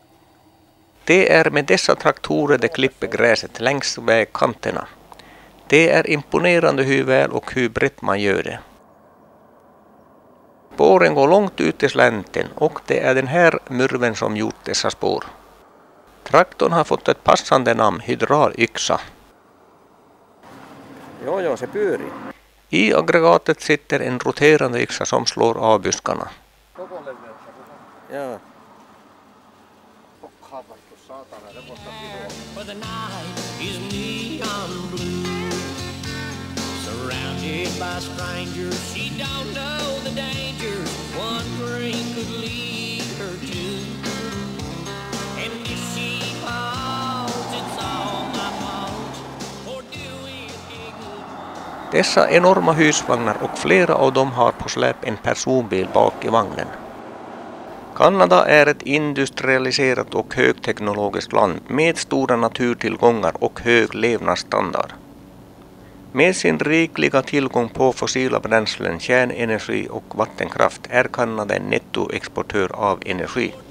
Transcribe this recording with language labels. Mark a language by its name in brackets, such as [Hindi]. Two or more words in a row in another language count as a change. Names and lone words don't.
[Swedish] Det är med dessa traktorer de klipper gräset längs vägkanterna. Det är imponerande hur väl och hur brett man gör det. Spåren går långt ut i slänten och det är den här murven som gjort dessa spår. Traktorn har fått ett passande namn, hydraulyxa. [Finnish] Joo, se pyörii. [Swedish] I aggregatet sitter en roterande yxa som slår av buskarna. [Finnish] Joo. [English] For the night is neon blue, surrounded by strangers. She don't know the dangers one drink could lead her to. And if she falls, it's all my fault for doing a good. [Swedish] Dessa enorma husvagnar och flera av dem har på släp en personbil bak i vagnen. Kanada är ett industrialiserat och högteknologiskt land med stora naturtillgångar och hög levnadsstandard. Med sin rikliga tillgång på fossila bränslen, kärnenergi och vattenkraft är Kanada en nettoexportör av energi.